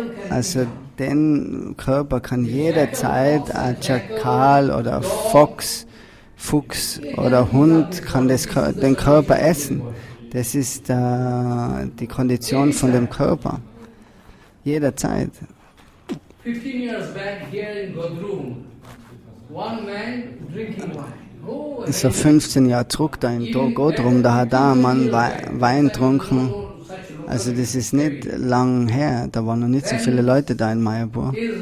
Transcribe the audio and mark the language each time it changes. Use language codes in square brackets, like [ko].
[de] Also den Körper kann jederzeit ein Schakal oder Fuchs oder Hund kann den Körper essen. Das ist die Kondition von dem Körper. Jederzeit. [en] 15 years back here in Godrum, one man drinking wine. [de] So 15 Jahre zurück da in Godrum, da hat ein Mann Wein getrunken. Also das ist nicht lang her, da waren noch nicht so viele Leute da in Mayapur.